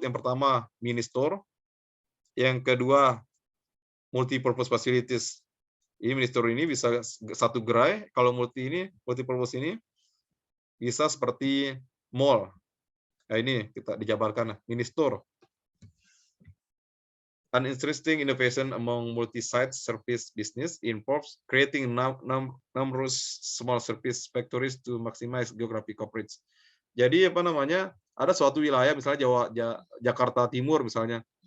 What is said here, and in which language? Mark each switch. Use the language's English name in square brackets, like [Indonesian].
[Indonesian] Yang pertama mini-store, yang kedua multi-purpose facilities. Ini mini-store ini bisa satu gerai, kalau multi-purpose ini bisa seperti mall. Nah, ini kita dijabarkan mini-store. [English] An interesting innovation among multi-site service business involves creating numerous small service factories to maximize geographic coverage. [Indonesian] Jadi ada suatu wilayah misalnya Jakarta Timur misalnya.